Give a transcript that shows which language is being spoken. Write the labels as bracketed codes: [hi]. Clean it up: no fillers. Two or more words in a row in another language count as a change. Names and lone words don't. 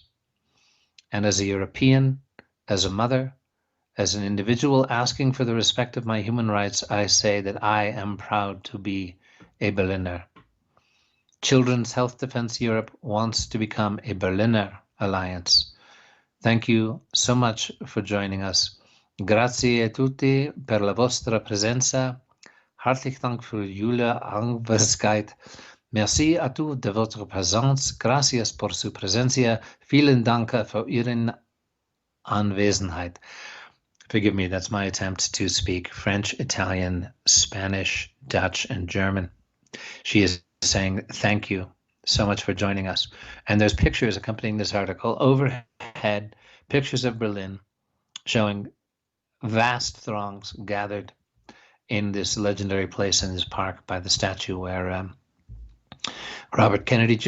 [en] And as a European, as a mother, as an individual asking for the respect of my human rights, I say that I am proud to be a Berliner. Children's Health Defense Europe wants to become a Berliner Alliance. Thank you so much for joining us. [it] Grazie a tutti per la vostra presenza. [nl] Hartelijk dank voor jullie aanwezigheid. [fr] Merci à tous de votre présence. [es] Gracias por su presencia. [de] Vielen Dank für Ihre Anwesenheit. [en] Forgive me, that's my attempt to speak French, Italian, Spanish, Dutch, and German. She is saying thank you so much for joining us. And there's pictures accompanying this article overhead, pictures of Berlin showing vast throngs gathered in this legendary place in this park by the statue where Robert Kennedy Jr.